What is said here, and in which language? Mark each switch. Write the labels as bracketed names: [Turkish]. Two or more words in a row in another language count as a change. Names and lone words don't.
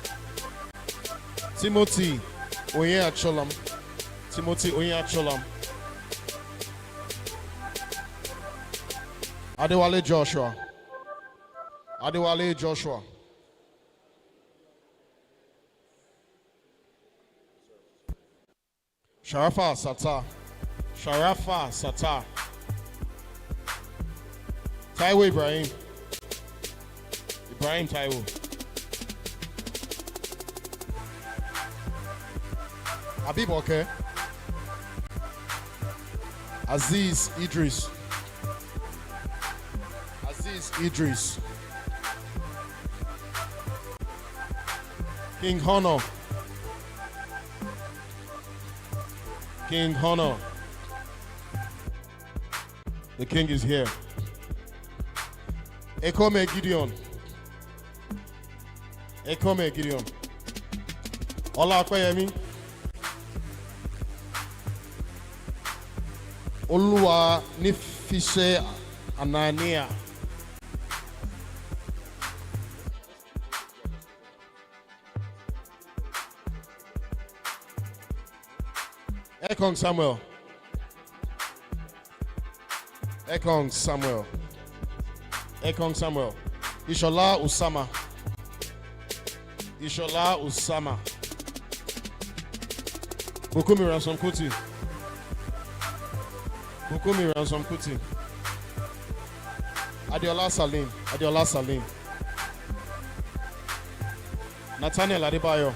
[English] Timothy Oye Acholam. Timothy Oye Acholam. Adewale Joshua. Adewale Joshua. Sharafa Sata. Sharafa Sata. Taiwo Ibrahim. Ibrahim Taiwo. Habib Oke. Aziz Idris. Aziz Idris. King Honor. King Honor. The king is here. Ekome Gideon. Ekome Gideon. Ola Akwayemi. Oluwa Nifise Anania. Ekong Samuel. Ekong Samuel. Ekong Samuel. Ishola Usama. Ishola Usama. Bukumi Ransom Kuti. Bukumi Ransom Kuti. Adiola Salim. Adiola Salim. Nathaniel Adebayo.